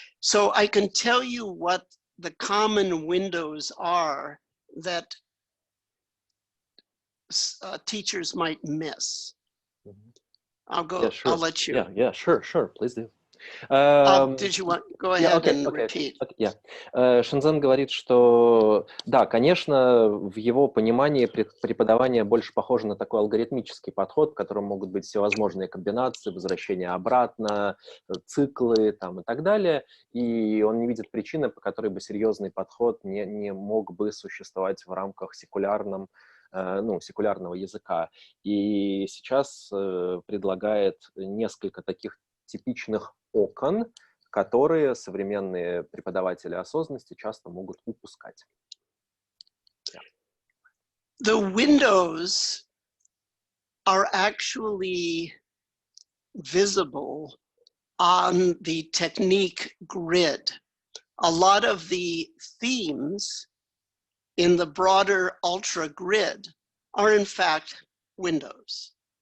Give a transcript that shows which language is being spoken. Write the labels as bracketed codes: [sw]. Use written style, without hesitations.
[en] So I can tell you what the common windows are that teachers might miss. I'll go. Yeah, sure. I'll let you. Yeah, sure. Please do. Did you want go ahead and repeat? [ru] Шинзен говорит, что да, конечно, в его понимании преподавание больше похоже на такой алгоритмический подход, в котором могут быть всевозможные комбинации, возвращения обратно, циклы там, и так далее. И он не видит причины, по которой бы серьезный подход не мог бы существовать в рамках секулярного языка. И сейчас предлагает несколько таких типичных окон, которые современные преподаватели осознанности часто могут упускать. [en] The windows are actually visible on the technique grid. A lot of the themes in the broader ultra grid are in fact windows.